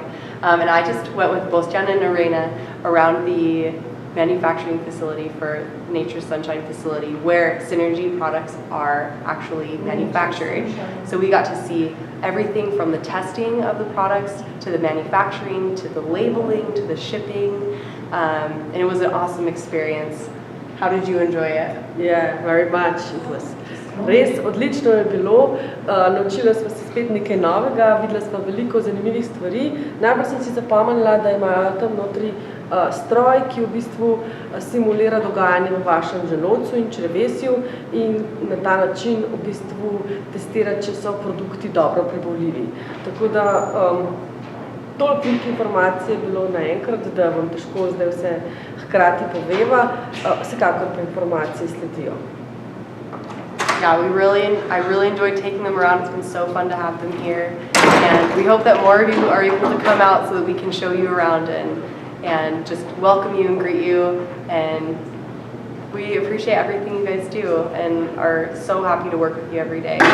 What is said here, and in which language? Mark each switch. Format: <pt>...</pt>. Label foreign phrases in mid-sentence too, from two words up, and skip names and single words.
<en>And I just went with Bostian and Arena around the manufacturing facility for Nature's Sunshine facility where Synergy products are actually manufactured. So we got to see everything from the testing of the products to the manufacturing to the labeling to the shipping. And it was an awesome experience. How did you enjoy it? Yeah, very much. It was</en> <sl>res odlično je bilo, naučila sva se spet nekaj novega, videla sva veliko zanimivih stvari. Najbolj sem si zapomnila, da imajo tam notri stroj, ki v bistvu simulira dogajanje v vašem želodcu in črevesju in na ta način v bistvu testira, če so produkti dobro prebavljivi. Tako da toliko informacij je bilo naenkrat, da vam težko zdaj vse hkrati poveva, vsekakor pa informacije sledijo.</sl> <en>Yeah, I really enjoyed taking them around. It's been so fun to have them here. And we hope that more of you are able to come out so that we can show you around and just welcome you and greet you. And we appreciate everything you guys do and are so happy to work with you every day.</en>